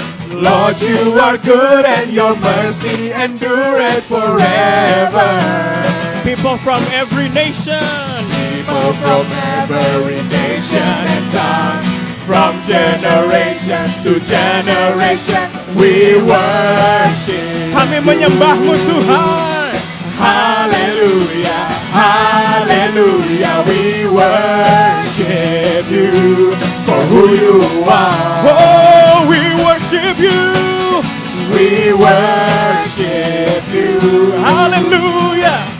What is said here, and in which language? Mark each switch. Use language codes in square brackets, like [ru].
[en] Lord, you are good and your mercy endureth forever. People from every nation. People from every nation and tongue, from generation to generation, we worship. [id] Kami menyembahmu Tuhan. [en] Hallelujah, hallelujah, we worship you for who you are. Oh, we worship you. We worship you. Hallelujah.